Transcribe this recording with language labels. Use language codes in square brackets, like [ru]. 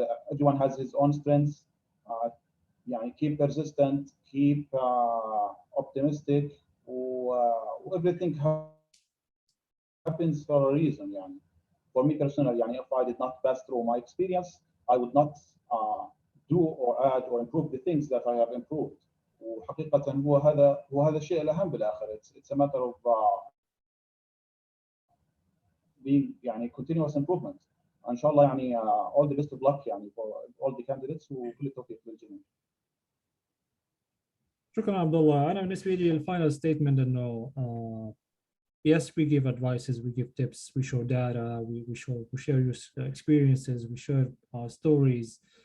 [en] Everyone has his own strengths. Keep persistent, keep optimistic. Everything happens for a reason. For me personally, if I did not pass through my experience, I would not do or add or improve the things that I have improved. [ar] وحقيقة هو هذا الشيء الأهم بالآخر. [en] It's a matter of being continuous improvement. [ar] ان شاء الله [en] all the best of luck for all the candidates [ar] وكل التوفيق للجميع. شكرا عبد الله. أنا بالنسبة لي الفاينل ستيتمنت إنه [en] yes we give advices, we give tips, we show data, we share your experiences, we share stories.